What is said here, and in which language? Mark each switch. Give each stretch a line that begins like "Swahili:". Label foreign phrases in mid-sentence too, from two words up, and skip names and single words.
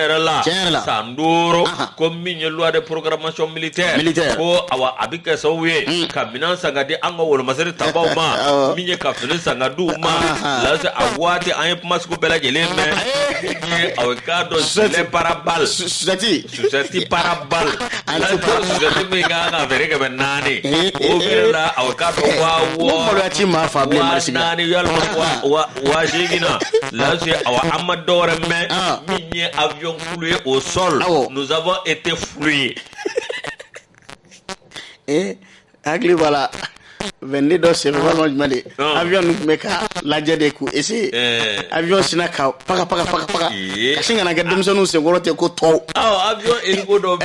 Bambara: yɛrɛ la san 5 ko min ye
French: loi de programmation militaire
Bambara: ko awa a bɛ kɛ sababu ye ka minɛn san ka di an ka wolomasiri tabaw ma min ye ka fini san ka di u ma lase a waati an ye kuma sugu bɛɛ lajɛlen mɛn min ye aw k'a dɔn
French: gilet pare-balles
Bambara: susɛti pare-balles min kan ka feere 400 o feere la aw k'a dɔn 400 yalima 800 lase awa an ma dɔwɛrɛ mɛn min ye
French: avion floué au sol nous avons été floués
Bambara: hakili b'a la vende dɔ sen fɛ walima jumɛn de avion ninnu tun bɛ ka lajɛ de k'u essayer avion sina ka paga ka sin ka na kɛ denmisɛnninw senkɔrɔ ten ko tɔw
French: avion hélico
Bambara: dɔw